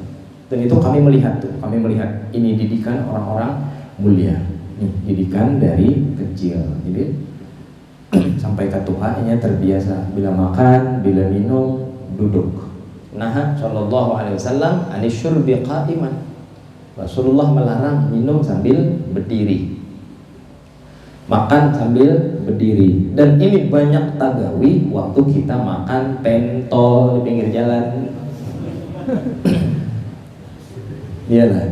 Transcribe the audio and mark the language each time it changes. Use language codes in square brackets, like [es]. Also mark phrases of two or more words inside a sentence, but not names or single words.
[id] Dan itu kami melihat ini didikan orang-orang mulia. Nih, didikan dari kecil. Jadi sampai ke tuanya terbiasa. Bila makan, bila minum, duduk. [ar] Nah, Shallallahu Alaihi Wasallam anisyurbi qa'iman. [id] Rasulullah melarang minum sambil berdiri. Makan sambil berdiri. Dan ini banyak tagawi waktu kita makan pentol di pinggir jalan. Iyalah.